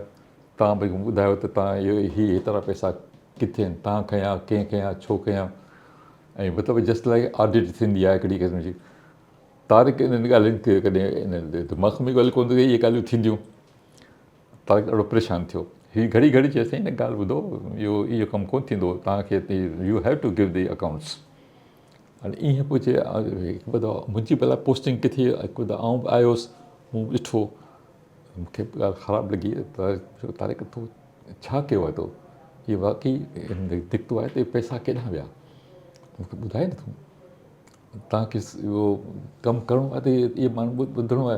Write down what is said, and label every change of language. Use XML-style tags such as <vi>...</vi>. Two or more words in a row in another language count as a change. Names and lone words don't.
<sd>तव्हां भई ॿुधायो त तव्हां इहो हेतिरा पैसा किथे आहिनि, तव्हां खयां, कंहिं कयां, छो कयां, ऐं मतिलबु</sd> <en>just like audit</en> <sd>थींदी आहे हिकिड़ी क़िस्म जी। तारिक इन्हनि ॻाल्हियुनि खे कॾहिं इन दिमाग़ में ॻाल्हि कोन थी, इहे ॻाल्हियूं थींदियूं। तारिक ॾाढो परेशानु थियो। हीअ घड़ी घड़ी चएसि हिन ॻाल्हि ॿुधो, इहो कमु कोन्ह थींदो, तव्हांखे</sd> <en>you have to give the accounts.</en> <sd>हाणे ईअं पोइ चए हिकु दफ़ा मुंहिंजी भला पोस्टिंग किथे, हिकु दफ़ा आउं बि आयुसि, मूं ॾिठो, मूंखे ॻाल्हि ख़राबु लॻी, त तारिक तूं छा कयो आहे तो, हीअ वाक़ई दिक़तो आहे त पैसा केॾांहुं विया, मूंखे ॿुधाए न तूं, तव्हांखे इहो कमु करिणो आहे त इहे माण्हू ॿुधिणो आहे।</sd>